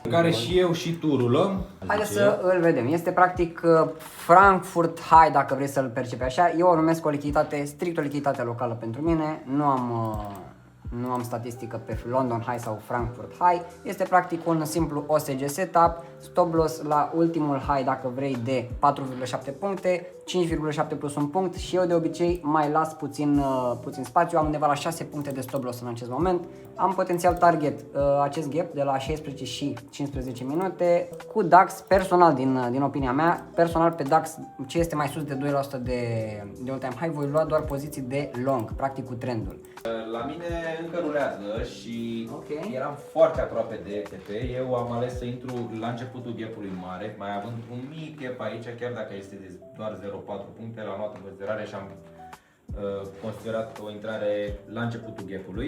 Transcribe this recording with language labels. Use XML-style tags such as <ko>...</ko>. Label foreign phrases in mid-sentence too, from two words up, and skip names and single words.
<ro>În care și eu și tu rulăm. Haideți să îl vedem. Este practic Frankfurt High, dacă vrei să-l percepi așa. Eu o numesc o lichiditate, strict o lichiditate locală pentru mine. Nu am statistică pe London High sau Frankfurt High. Este practic un simplu OSG setup,</ro> <en>stop loss</en> <ro>la ultimul high dacă vrei de 4,7 puncte, 5,7 plus un punct și eu de obicei mai las puțin spațiu, am undeva la 6 puncte de</ro> <en>stop loss</en> <ro>în acest moment. Am potențial target acest gap de la 16 și 15 minute cu DAX personal din opinia mea, personal pe DAX ce este mai sus de 2% de</ro> <en>all-time high</en> <ro>voi lua doar poziții de long, practic cu trendul. La mine încă rulează și eram foarte aproape de FTP. Eu am ales să intru la începutul gap-ului mare, mai având un mic gap aici, chiar dacă este de doar 0,4 puncte, l-am luat în considerare și am considerat o intrare la începutul gap-ului.</ro>